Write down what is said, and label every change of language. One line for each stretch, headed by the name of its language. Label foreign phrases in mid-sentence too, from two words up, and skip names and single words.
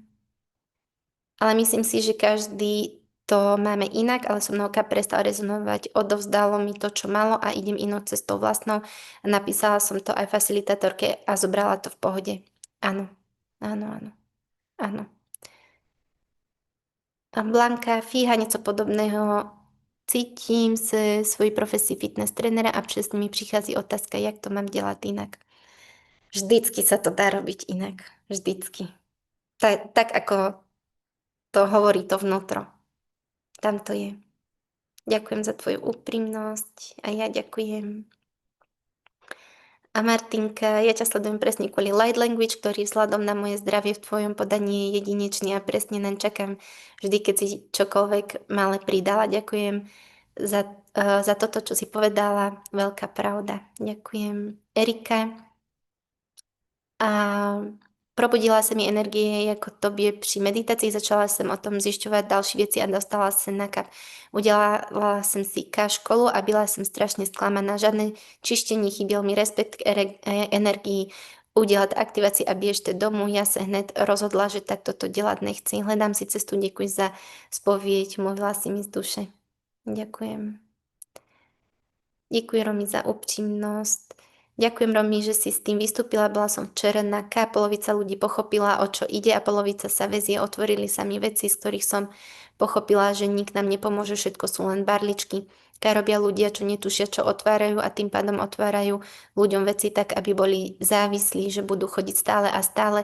Slovak: Ale myslím si, že každý to máme inak, ale so mnou prestal rezonovať, odovzdalo mi to, čo malo a idem inou cestou vlastnou. Napísala som to aj facilitátorke a zobrala to v pohode. Áno, áno, áno, áno. A Blanka, fíha,
Czech: něco podobného cítím se svojí profesí fitness trenera a přesně mi přichází otázka, jak to mám dělat jinak.
Slovak: Vždycky sa to dá robiť inak. Vždycky. Tak ako to hovorí to vnútro. Tam to je. Ďakujem za tvoju úprimnosť a ja ďakujem. A Martinka, ja ťa sledujem presne kvôli
English: light language,
Slovak: ktorý vzhľadom na moje zdravie v tvojom podaní je jedinečný a presne len čakám vždy, keď si čokoľvek malé pridala. Ďakujem za toto, čo si povedala. Veľká pravda. Ďakujem. Erika.
Czech: A probudila se mi energie jako tobě při meditaci, začala jsem o tom zjišťovat další věci a dostala se na kap. Udělala jsem si školu a byla jsem strašně zklamaná. Žádné čištění, chyběl mi respekt k energii, udělat aktivaci a běžte domů. Já se hned rozhodla, že takto to dělat nechci. Hledám si cestu, děkuji za spověď, mluvila si mi z duše. Ďakujem. Děkuji, Romi, za upřímnosť.
Slovak: Ďakujem, Romi, že si s tým vystúpila. Bola som včera na K, polovica ľudí pochopila, o čo ide a polovica sa väzie. Otvorili sa mi veci, z ktorých som pochopila, že nik nám nepomôže, všetko sú len barličky. K robia ľudia, čo netušia, čo otvárajú a tým pádom otvárajú ľuďom veci tak, aby boli závislí, že budú chodiť stále a stále.